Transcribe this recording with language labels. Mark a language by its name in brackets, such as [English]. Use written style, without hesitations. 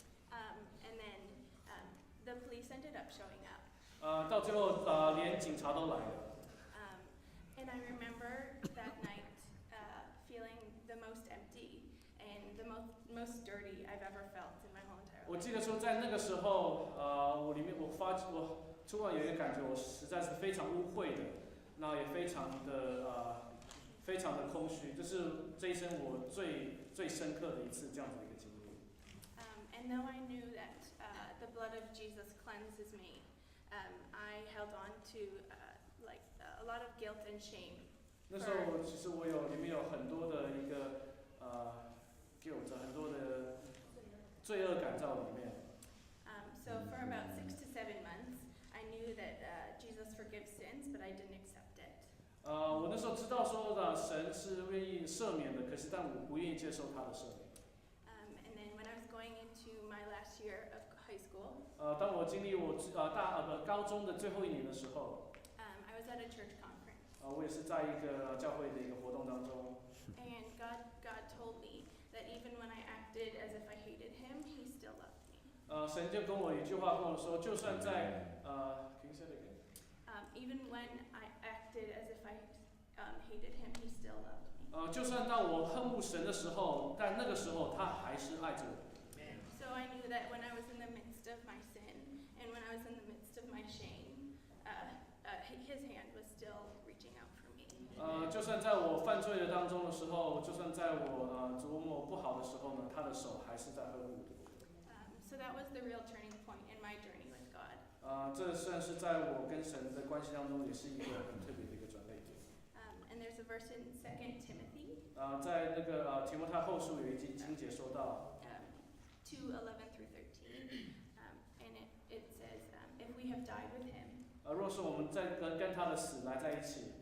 [English] And then the police ended up showing up. [Chinese] 到最后连警察都来了。 [English] And I remember that night feeling the most empty and the most dirty I've ever felt in my whole entire life. [Chinese] 我记得说在那个时候，我突然有一个感觉，我实在是非常污秽的，那也非常的空虚，这是这一生我最深刻的一次这样子的一个经历。 [English] And though I knew that the blood of Jesus cleanses me, I held on to a lot of guilt and shame. [Chinese] 那时候其实里面有很多的一个guilt， 很多的罪恶感在我里面。 [English] So for about 6 to 7 months, I knew that Jesus forgives sins, but I didn't accept it. [Chinese] 我那时候知道说的神是愿意赦免的，可是但我不愿意接受他的赦免。 [English] And then when I was going into my last year of high school, [Chinese] 当我经历我高中的最后一年的时候， [English] I was at a church conference. [Chinese] 我也是在一个教会的一个活动当中。 [English] And God told me that even when I acted as if I hated Him, He still loved me. [Chinese] 神就跟我一句话跟我说，就算在 [English] can you say it again? Even when I acted as if I hated Him, He still loved me. [Chinese] 就算当我恨恶神的时候，但那个时候他还是爱着我。 [English] So I knew that when I was in the midst of my sin and when I was in the midst of my shame, His hand was still reaching out for me. [Chinese] 就算在我犯罪的当中的时候，就算在我琢磨不好的时候呢，他的手还是在呵护着我。 [English] So that was the real turning point in my journey with God. [Chinese] 这算是在我跟神的关系当中，也是一个很特别的一个转捩点。 [English] And there's a verse in 2 Timothy. [Chinese] 在那个提摩太后书有一经节说到 [English] 2:11 through 13, and it says, if we have died with Him, [Chinese] 若是我们在跟他的死来在一起，